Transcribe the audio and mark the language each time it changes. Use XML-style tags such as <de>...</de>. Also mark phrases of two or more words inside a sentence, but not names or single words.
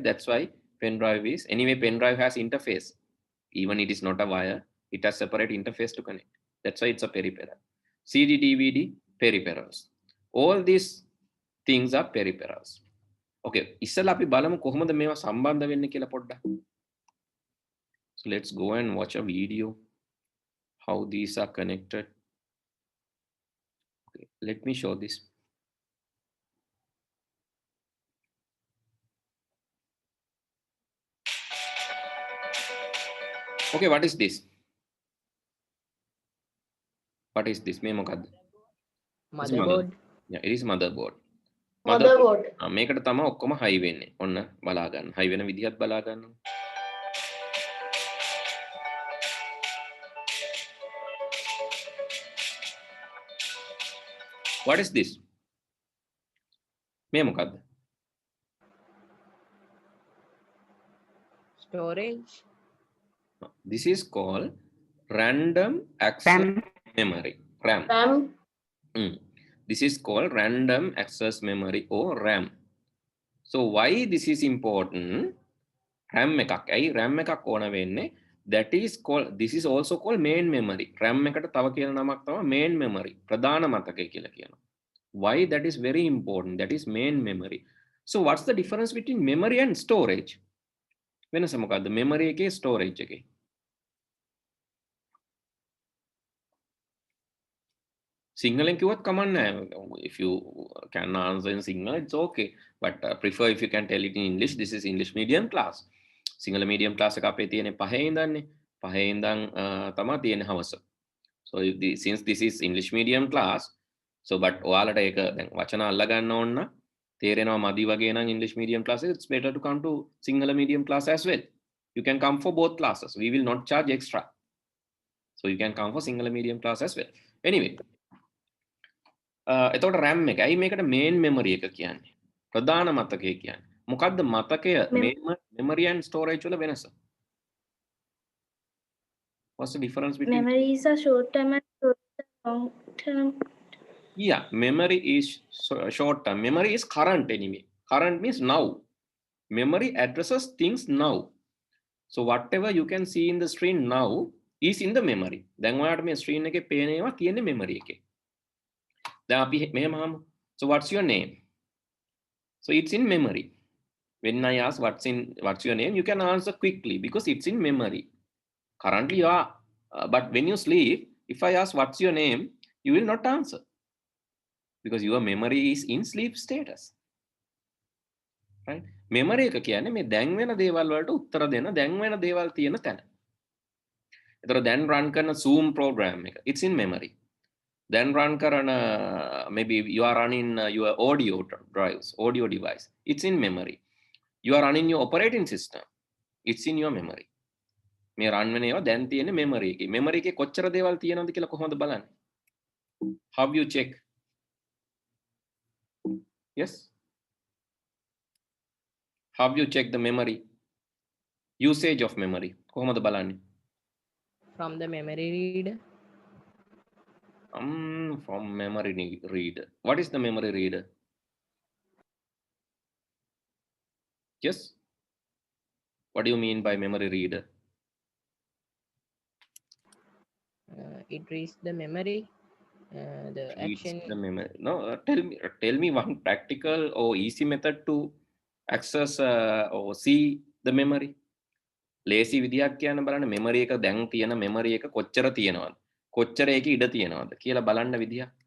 <en>That's why pen drive is, anyway pen drive has interface. Even it is not a wire, it has separate interface to connect. That's why it's a peripheral. CD, DVD, peripherals. All these things are peripherals.</en> <si>Okay, ඉස්සෙල්ලා අපි බලමු කොහොමද මේවා සම්බන්ධ වෙන්නේ කියලා පොඩ්ඩක්.</si> <en>So let's go and watch a video how these are connected. Okay, let me show this. Okay, what is this? What is this?</en> <si>මේ මොකද්ද?</si> <en>Motherboard. Yeah, it is motherboard. Motherboard.</en> <si>මේකට තමයි ඔක්කොම high වෙන්නේ. ඔන්න බලා ගන්න. high වෙන විදිහත් බලා ගන්න.</si> <en>What is this?</en> <si>මේ මොකද්ද?</si> <en>Storage. This is called random access memory. RAM. RAM. This is called random access memory or RAM. So why this is important?</en> <si>RAM එකක්. ඇයි RAM එකක් ඕන වෙන්නේ?</si> <en>That is called, this is also called main memory.</en> <si>RAM එකට තව කියන නමක් තමයි</si> <en>main memory.</en> <si>ප්‍රධාන මතකය කියලා කියනවා.</si> <en>Why that is very important? That is main memory. So what's the difference between memory and storage?</en> <si>වෙනස මොකද්ද? memory එකේ storage එකේ? Sinhala කිව්වත් කමක් නැහැ.</si> <en>If you can answer in Sinhala, it's okay. But prefer if you can tell it in English. This is English medium class. Sinhala medium class</en> <si>එක අපේ තියෙන්නේ 5 ඉඳන්නේ. 5 ඉඳන් තමයි තියෙන්නේ හවස.</si> <en>So if since this is English medium class, so but</en> <si>ඔයාලට ඒක දැන් වචන අල්ල ගන්න ඕන නම් තේරෙනවා මදි වගේ නම්</si> <en>English medium class, it's better to come to Sinhala medium class as well. You can come for both classes. We will not charge extra. So you can come for Sinhala medium class as well. Anyway,</en> <si>එතකොට RAM එක. ඇයි මේකට</si> <en>main memory</en> <si>එක කියන්නේ? ප්‍රධාන මතකය කියන්නේ. මොකද්ද මතකය</si> <en>memory and storage</en> <si>වල වෙනස?</si> <en>What's the difference between? Memories are short term and long term. Yeah, memory is short term. Memory is current anyway. Current means now. Memory addresses things now. So whatever you can see in the screen now is in the memory.</en> <si>දැන් ඔයාලට මේ screen එකේ පේන ඒවා තියෙන්නේ memory එකේ. දැන් අපි මෙහෙම අහමු.</si> <en>So what's your name? So it's in memory. When I ask what's your name, you can answer quickly because it's in memory. Currently you are, but when you sleep, if I ask what's your name, you will not answer because your memory is in sleep status.</en> <si>Right? Memory එක කියන්නේ මේ දැන් වෙන දේවල් වලට උත්තර දෙන දැන් වෙන දේවල් තියෙන තැන. ඒතර දැන් run කරන Zoom program එක,</si> <en>it's in memory. Then run karana, maybe you are running your audio drives, audio device. It's in memory. You are running your operating system. It's in your memory.</en> <si>Me run වෙන ඒවා දැන් තියෙන memory එකේ. Memory එකේ කොච්චර දේවල් තියෙනවද කියලා කොහොමද බලන්නේ?</si> <en>How you check? Yes? How you check the memory? Usage of memory.</en> <si>කොහොමද බලන්නේ?</si> <en>From the memory reader. From memory reader. What is the memory reader? Yes? What do you mean by memory reader? It reads the memory. The action. The memory. No, tell me one practical or easy method to access or see the memory.</en> <si>Lazy විදියක් කියන්න බලන්න memory එක දැන් තියෙන memory එක කොච්චර තියෙනවද? කොච්චර ඒකේ ඉඩ තියෙනවද කියලා බලන්න විදිය.</si>